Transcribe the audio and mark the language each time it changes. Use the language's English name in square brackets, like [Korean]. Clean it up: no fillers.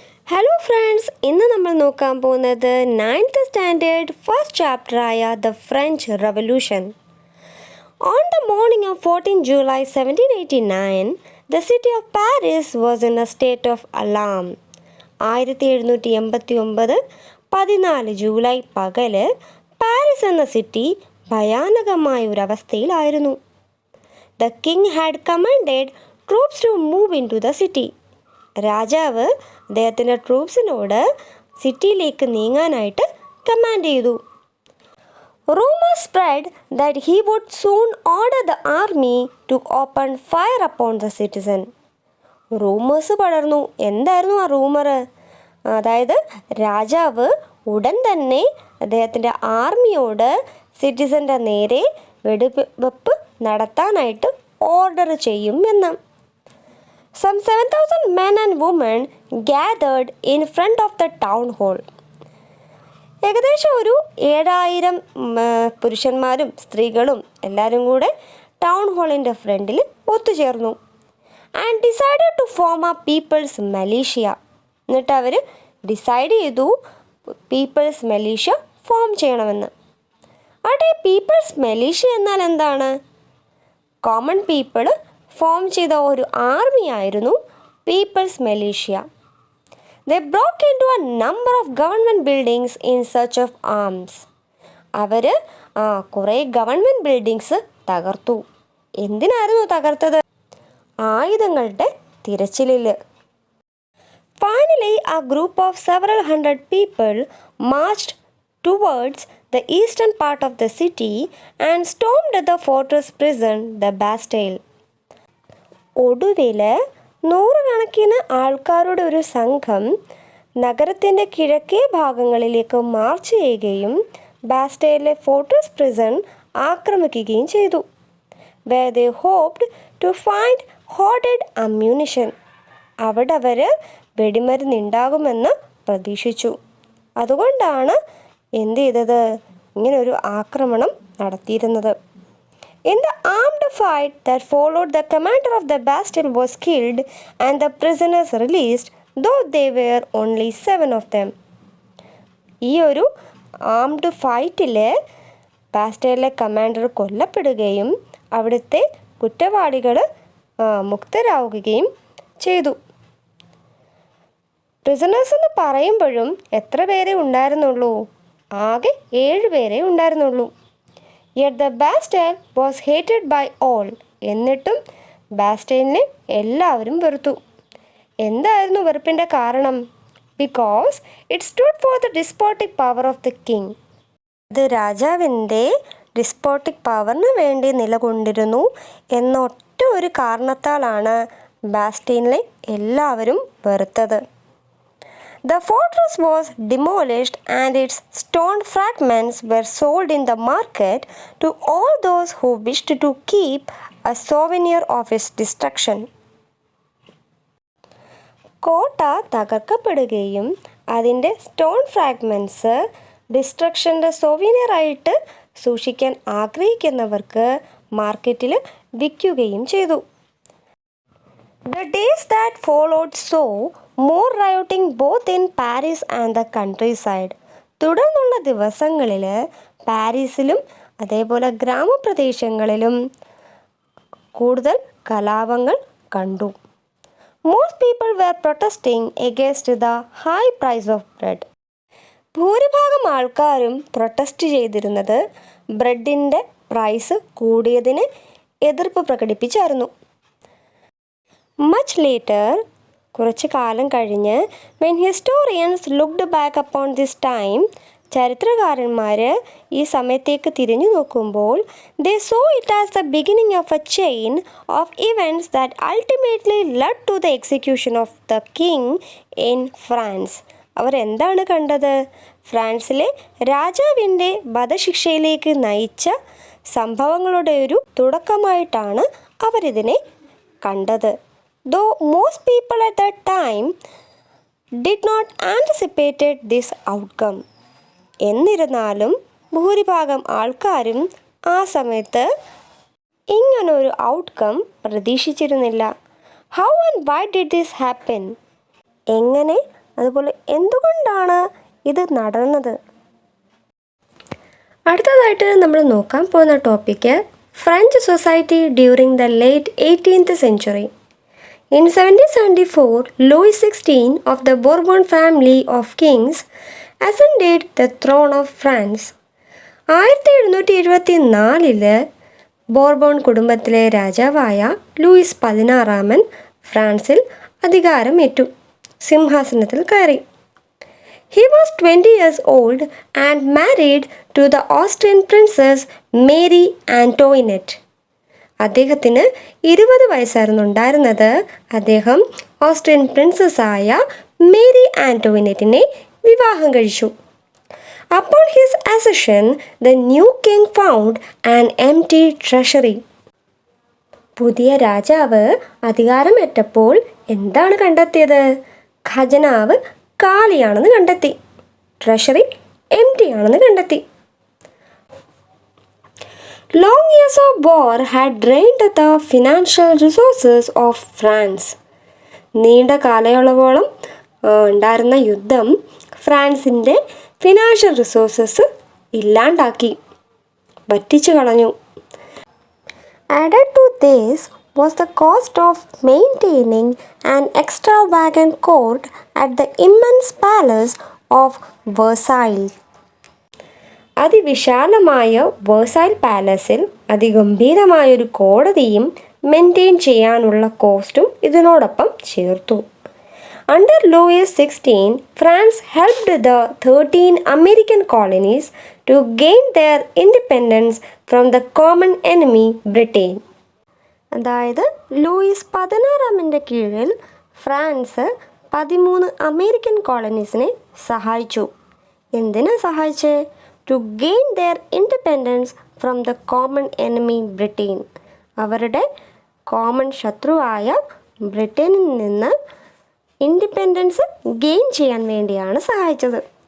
[Malayalam] Hello friends, ഇന്ന് നമ്മൾ നോക്കാൻ പോകുന്നത് 9th സ്റ്റാൻഡേർഡ് ഫസ്റ്റ് ചാപ്റ്റർ ആയ the French revolution. [English] On the morning of 14 July 1789, the city of Paris was in a state of alarm. [Malayalam] 1789 14 July പകല് Paris എന്ന city ഭയാനകമായ ഒരു അവസ്ഥയിലായിരുന്നു. [English] The king had commanded troops to move into the city. [Malayalam] രാജാവ് അദ്ദേഹത്തിൻ്റെ ട്രൂപ്സിനോട് സിറ്റിയിലേക്ക് നീങ്ങാനായിട്ട് command ചെയ്തു. [English] Rumors spread that he would soon order the army to open fire upon the citizen. [Malayalam] Rumours പടർന്നു. എന്തായിരുന്നു ആ റൂമർ? അതായത് രാജാവ് ഉടൻ തന്നെ അദ്ദേഹത്തിൻ്റെ ആർമിയോട് സിറ്റിസൻ്റെ നേരെ വെടിവെപ്പ് നടത്താനായിട്ട് ഓർഡർ ചെയ്യും എന്ന്. [English] Some 7,000 men and women gathered in front of the town hall. [Malayalam] ഏകദേശം ഒരു 7,000 പുരുഷന്മാരും സ്ത്രീകളും എല്ലാവരും കൂടെ ടൗൺ ഹാളിൻ്റെ ഫ്രണ്ടിൽ ഒത്തുചേർന്നു. [English] And decided to form a people's militia. [Malayalam] എന്നിട്ട് അവർ ഡിസൈഡ് ചെയ്തു പീപ്പിൾസ് മലീഷ്യ ഫോം ചെയ്യണമെന്ന്. അവിടെ പീപ്പിൾസ് മലീഷ്യ എന്നാൽ എന്താണ്? കോമൺ പീപ്പിൾ ഫോം ചെയ്ത ഒരു ആർമി ആയിരുന്നു people's malicious. [English] They broke into a number of government buildings in search of arms. [Malayalam] അവർ കുറേ ഗവൺമെൻറ് ബിൽഡിങ്സ് തകർത്തു. എന്തിനായിരുന്നു തകർത്തത്? ആയുധങ്ങളുടെ തിരച്ചിലിൽ. [English] Finally, a group of several hundred people marched towards the eastern part of the city and stormed the fortress prison, the Bastille. [Malayalam] ഒടുവിൽ 100 കണക്കിന് ആൾക്കാരുടെ ഒരു സംഘം നഗരത്തിൻ്റെ കിഴക്കേ ഭാഗങ്ങളിലേക്ക് മാർച്ച് ചെയ്യുകയും ബാസ്റ്റൈലിലെ ഫോർട്രസ് പ്രിസൺ ആക്രമിക്കുകയും ചെയ്തു. [English] Where they hoped to find hoarded ammunition. [Malayalam] അവിടെ അവർ വെടിമരുന്നുണ്ടാകുമെന്ന് പ്രതീക്ഷിച്ചു. അതുകൊണ്ടാണ് എന്ത് ചെയ്തത്? ഇങ്ങനൊരു ആക്രമണം നടത്തിയിരുന്നത്. [English] In the armed fight that followed, the commander of the Bastille was killed and the prisoners released, though they were only 7 of them. [Malayalam] ഈ ഒരു ആംഡ് ഫൈറ്റിൽ ബാസ്റ്റൈലിലെ കമാൻഡർ കൊല്ലപ്പെടുകയും അവിടുത്തെ കുറ്റവാളികൾ മുക്തരാവുകയും ചെയ്തു. പ്രിസണേഴ്സ് എന്ന് പറയുമ്പോഴും എത്ര പേരെ ഉണ്ടായിരുന്നുള്ളൂ? ആകെ 7 പേരെ ഉണ്ടായിരുന്നുള്ളൂ. [English] Yet the Bastille was hated by all. [Malayalam] എന്നിട്ടും ബാസ്റ്റൈലിനെ എല്ലാവരും വെറുത്തു. എന്തായിരുന്നു വെറുപ്പിൻ്റെ കാരണം? [English] Because it stood for the despotic power of the king. [Malayalam] അത് രാജാവിൻ്റെ ഡിസ്പോട്ടിക് പവറിന് വേണ്ടി നിലകൊണ്ടിരുന്നു എന്നൊറ്റ ഒരു കാരണത്താലാണ് ബാസ്റ്റൈലിനെ എല്ലാവരും വെറുത്തത്. [English] The fortress was demolished and its stone fragments were sold in the market to all those who wished to keep a souvenir of its destruction. [Malayalam] കോട്ട തകർക്കപ്പെടുകയും അതിൻ്റെ stone fragments ഡിസ്ട്രക്ഷൻ്റെ സോവിനിയറായിട്ട് സൂക്ഷിക്കാൻ ആഗ്രഹിക്കുന്നവർക്ക് മാർക്കറ്റിൽ വിൽക്കുകയും ചെയ്തു. [English] The days that followed saw more rioting both in Paris and the countryside. [Malayalam] തുടർന്നുള്ള ദിവസങ്ങളിൽ പാരീസിലും അതേപോലെ ഗ്രാമപ്രദേശങ്ങളിലും കൂടുതൽ കലാപങ്ങൾ കണ്ടു. [English] Most people were protesting against the high price of bread. [Malayalam] ഭൂരിഭാഗം ആൾക്കാരും പ്രൊട്ടസ്റ്റ് ചെയ്തിരുന്നത് ബ്രെഡിൻ്റെ പ്രൈസ് കൂടിയതിന് എതിർപ്പ് പ്രകടിപ്പിച്ചായിരുന്നു. [English] Much later, [Malayalam] കുറച്ച് കാലം കഴിഞ്ഞ്, [English] when historians looked back upon this time, [Malayalam] ചരിത്രകാരന്മാർ ഈ സമയത്തേക്ക് തിരിഞ്ഞു നോക്കുമ്പോൾ [English] they saw it as the beginning of a chain of events that ultimately led to the execution of the king in France. [Malayalam] അവർ എന്താണ് കണ്ടത്? ഫ്രാൻസിലെ രാജാവിൻ്റെ വധശിക്ഷയിലേക്ക് നയിച്ച സംഭവങ്ങളുടെ ഒരു തുടക്കമായിട്ടാണ് അവരിതിനെ കണ്ടത്. [English] Though most people at that time did not anticipated this outcome. [Malayalam] എന്നിരുന്നാലും ഭൂരിഭാഗം ആൾക്കാരും ആ സമയത്ത് ഇങ്ങനൊരു ഔട്ട്കം പ്രതീക്ഷിച്ചിരുന്നില്ല. [English] How and why did this happen? [Malayalam] എങ്ങനെ അതുപോലെ എന്തുകൊണ്ടാണ് ഇത് നടന്നത്? അടുത്തതായിട്ട് നമ്മൾ നോക്കാൻ പോകുന്ന topic [English] French society during the late 18th century. In 1774, Louis XVI of the Bourbon family of kings ascended the throne of France. [Malayalam] 1774 Bourbon കുടുംബത്തിലെ രാജാവായ ലൂയിസ് 16 ഫ്രാൻസിൽ അധികാരമേറ്റു, സിംഹാസനത്തിൽ കയറി. [English] He was 20 years old and married to the Austrian princess Mary Antoinette. [Malayalam] അദ്ദേഹത്തിന് 20 വയസ്സായിരുന്നു ഉണ്ടായിരുന്നത്. അദ്ദേഹം ഓസ്ട്രിയൻ പ്രിൻസസ്സായ മേരി ആന്റോയിനെറ്റിനെ വിവാഹം കഴിച്ചു. [English] Upon his accession, the new king found an empty treasury. [Malayalam] പുതിയ രാജാവ് അധികാരമേറ്റപ്പോൾ എന്താണ് കണ്ടെത്തിയത്? ഖജനാവ് കാലിയാണെന്ന് കണ്ടെത്തി. ട്രഷറി എംറ്റി ആണെന്ന് കണ്ടെത്തി. [English] Long years of war had drained the financial resources of France. [Malayalam] നീണ്ട കാലയളവോളം ഉണ്ടായിരുന്ന യുദ്ധം ഫ്രാൻസിൻ്റെ ഫിനാൻഷ്യൽ റിസോഴ്സസ് ഇല്ലാണ്ടാക്കി, വറ്റിച്ചു കളഞ്ഞു. [English] Added to this was the cost of maintaining an extravagant court at the immense palace of Versailles. [Malayalam] അതിവിശാലമായ വേഴ്സൈൽ പാലസിൽ അതിഗംഭീരമായൊരു കോടതിയും maintain ചെയ്യാനുള്ള കോസ്റ്റും ഇതിനോടൊപ്പം ചേർത്തു. [English] Under Louis XVI, France helped the 13 American colonies to gain their independence from the common enemy Britain. [Malayalam] അതായത് Luis 16 കീഴിൽ France 13 American കോളനീസിനെ സഹായിച്ചു. എന്തിനാ സഹായിച്ചേ? [English] To gain their independence from the common enemy Britain. [Malayalam] അവരുടെ കോമൺ ശത്രുവായ ബ്രിട്ടനിൽ നിന്ന് ഇൻഡിപെൻഡൻസ് ഗെയിൻ ചെയ്യാൻ വേണ്ടിയാണ് സഹായിച്ചത്.